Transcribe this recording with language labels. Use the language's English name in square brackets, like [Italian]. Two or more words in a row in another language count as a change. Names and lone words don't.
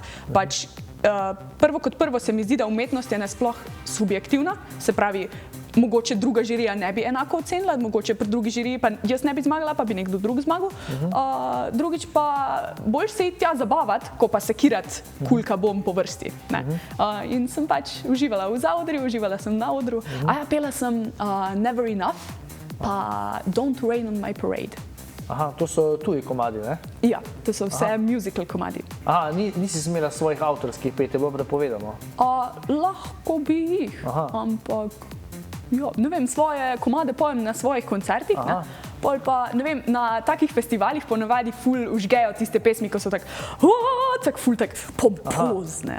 [Slovenian] Pač, prvo kot prvo se mi zdi, da umetnost je nasploh subjektivna, se pravi, mogoče druga žirija ne bi enako ocenila, mogoče pri drugi žiriji pa jaz ne bi zmagala, pa bi nekdo drug zmagal. Drugič pa bolj se iti tja zabavati, ko pa sekirati kulka bom po vrsti. In sem pač uživala v zaodrju, uživala sem na odru. Pela sem Never Enough, pa Don't Rain on My Parade. Aha, to so tuji komadi, ne? Ja, to so vse musical komadi. Aha, nisi imela svojih avtorskih pet, je bilo prepovedano? Lahko bi jih, ampak ja, ne vem, svoje komade pojem na svojih koncertih, ne? Pol pa, ne vem, na takih festivalih ponavadi ful užgejo tiste pesmi, ko so tak ful tak pompozne.